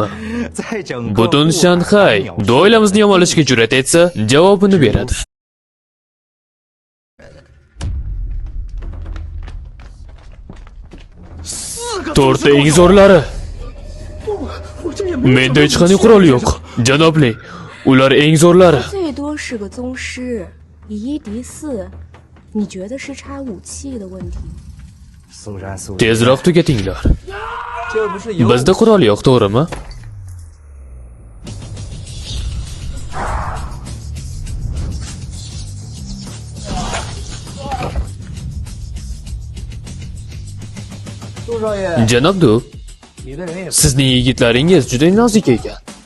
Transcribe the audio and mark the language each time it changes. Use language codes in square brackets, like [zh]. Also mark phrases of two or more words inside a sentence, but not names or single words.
[uz] Butun Shanxay bu oilamizni yomonlashga jur'at etsa, javobini beradi. To'rtta eng zo'rlari. Menda hech qanday qurol yo'q. Janobli, ular eng zo'rlari. [zh] 最多是个宗师，以一敌四，你觉得是差武器的问题？ [uz] Tezroq tugatinglar. Bizda qurol yo'q, to'g'rimi? Janob Du, sizning yigitlaringiz juda nozik ekan.